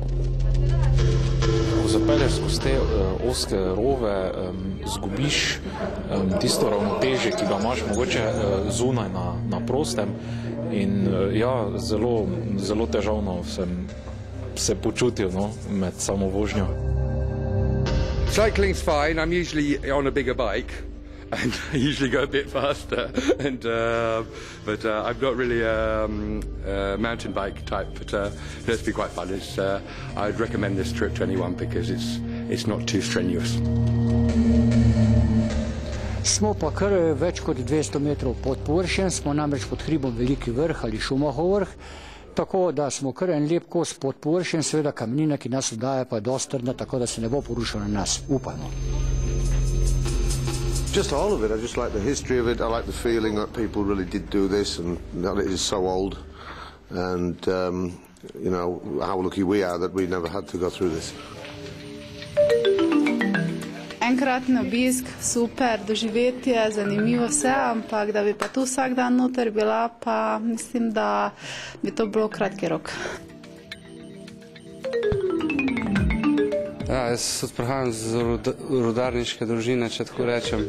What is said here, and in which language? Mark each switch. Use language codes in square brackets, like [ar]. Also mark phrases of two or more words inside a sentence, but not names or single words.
[sl] Ko zapelješ skozi te ozke rove, zgubiš tisto ravnotežje, ki ga imaš mogoče zunaj na prostem in ja, zelo težavno sem se počutil med samo vožnjo. [en] Cycling's fine. I'm usually on a bigger bike. And I usually go a bit faster, but I'm not really a mountain bike type, but it's been quite fun. I'd recommend this trip to anyone because it's not too strenuous. [sl] Smo pa kar več kot 200 metrov pod površjem, smo namreč pod hribom Veliki vrh ali Šumahov vrh, tako da smo kar en lep kos pod površjem, seveda kamnina, ki nas oddaja, pa je dosti trdna, tako da se ne bo porušila na nas, upamo. [en] Just all of it. I just like the history of it. I like the feeling that people really did do this and that it is so old. And, you know, how lucky we are that we never had to go through this. [sl] Enkratni obisk, super, doživetje, zanimivo vse, ampak da bi pa tu vsak dan noter bila, pa mislim, da bi to bilo kratki rok. Ja, jaz prihajam z rudarniške družine, če tako rečem.